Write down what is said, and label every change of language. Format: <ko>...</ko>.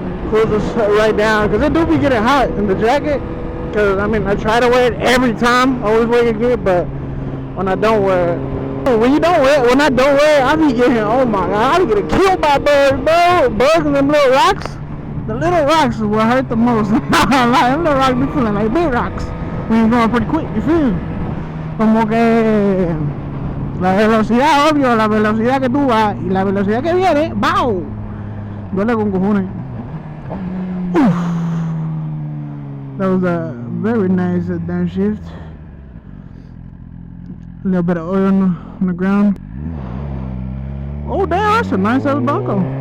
<en>Cools us right down, because it do be getting hot in the jacket. Because I mean, I try to wear it every time, always wear it good, but when I don't wear it, when I don't wear it, I be getting, oh my god, I be getting killed by birds, bro. Bugs and them little rocks. The little rocks is what hurt the most. Them little rocks be feeling like big rocks when you're going pretty quick, you feel?</en> <es>Como que la velocidad, obvio, la velocidad que tú vas y la velocidad que viene, ¡wow! Duele con cojones.</es> <en>That was a very nice downshift. A little bit of oil on the ground. Oh damn, that's a nice ass Bronco.</en>